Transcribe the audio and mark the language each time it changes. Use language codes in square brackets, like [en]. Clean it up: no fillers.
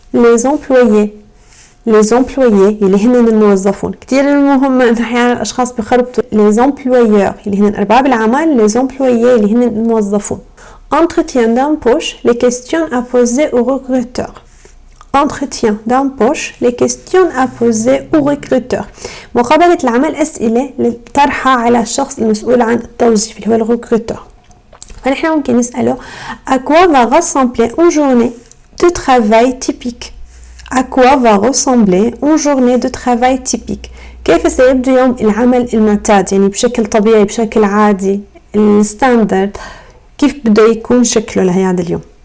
[fr] les employés [ar] اللي هن الموظفون. كتير مهم انه احيانا الاشخاص بيخربطوا [fr] les employeurs [ar] اللي هن ارباب العمل [fr] les employés [ar] اللي هن الموظفون. [fr] entretien d'embauche les questions à poser au recruteur. entretien d'embauche les questions à poser au recruteur. [ar] مقابلة العمل أسئلة للطرحة على الشخص المسؤول عن التوظيف اللي هو الريكروتور. فنحن ممكن نسأله [fr] à quoi va ressembler une journée de travail typique. à quoi va ressembler une journée de travail typique. [ar] كيف سيبدو يوم العمل المعتاد يعني بشكل طبيعي بشكل عادي الستاندرد كيف بده يكون شكله لهذا اليوم.